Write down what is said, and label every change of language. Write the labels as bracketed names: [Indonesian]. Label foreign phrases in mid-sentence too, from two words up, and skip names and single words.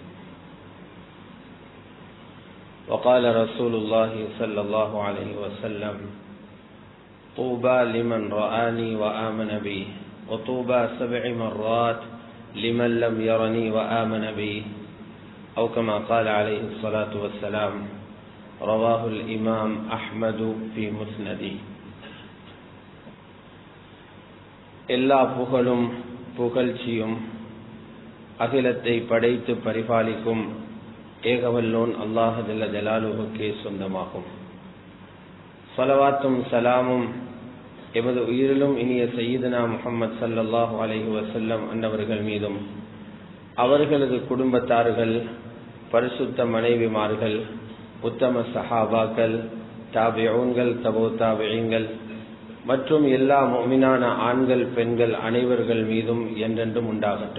[Arabic] وقال رسول الله صلى الله عليه وسلم: طوبى لمن رآني وآمن بي وطوبى 7 مرات لمن لم يرني وآمن بي، أو كما قال عليه الصلاة والسلام. رواه الإمام أحمد في مسنده. [Tamil] எல்லா புகழும் புகழ்ச்சியும் அகிலத்தை படைத்து பரிபாலிக்கும் ஏகவல்லோன் [Arabic] الله جل جلاله [Tamil] சொந்தமாகும். ஸலவாத்தும் சலாமும் எமது உயிரிலும் இனிய சய்யிதுனா முஹம்மது [Arabic] صلى الله عليه وسلم [Tamil] அன்னவர்கள் மீதும், அவர்களது குடும்பத்தார்கள், பரிசுத்த மனைவிமார்கள், உத்தம சஹாபாக்கள், தாபிஊன்கள், தபூ தாபிஈன்கள் மற்றும் எல்லா முஃமினான ஆண்கள் பெண்கள் அனைவர்கள் மீதும் என்றென்றும் உண்டாகட்டும்.